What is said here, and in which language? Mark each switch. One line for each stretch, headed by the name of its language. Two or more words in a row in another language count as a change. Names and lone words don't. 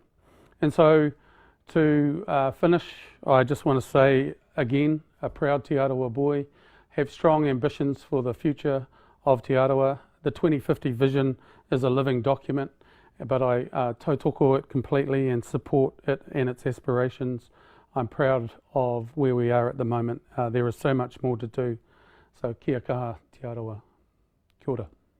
English: And so to finish, I just want to say again, a proud Te Arawa boy, have strong ambitions for the future of Te Arawa. The 2050 vision is a living document, but I tautoko it completely and support it and its aspirations. I'm proud of where we are at the moment. There is so much more to do.
Māori: So kia kaha te Arawa. Kia ora.